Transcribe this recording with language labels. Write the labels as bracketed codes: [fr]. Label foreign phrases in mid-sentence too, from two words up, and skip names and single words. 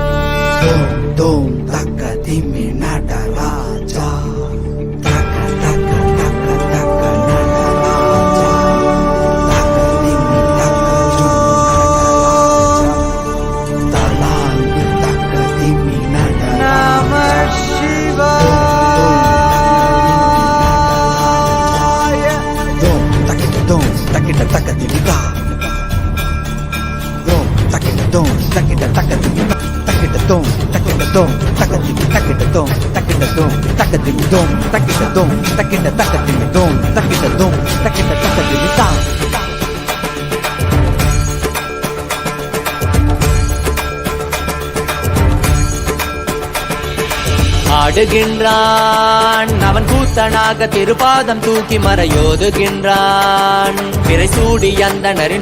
[sa] Dom dom taka dimi Nataraja, taka taka taka taka Nataraja, taka dimi taka junu Nataraja, talang taka dimi Nataraja. नमः शिवाय. Dom takita dom takita taka dimi ka. Dom takita dom takita taka dimi ka. Takidadom, takidadom, takidadom, takidadom, takidadom, takidadom, takidadom, takidadom, takidadom. [ta] ஆடுகின்றான் அவன் கூத்தனாக திருப்பாதம் தூக்கி மறையோதுகின்றான் பிறை சூடி அந்தணரின்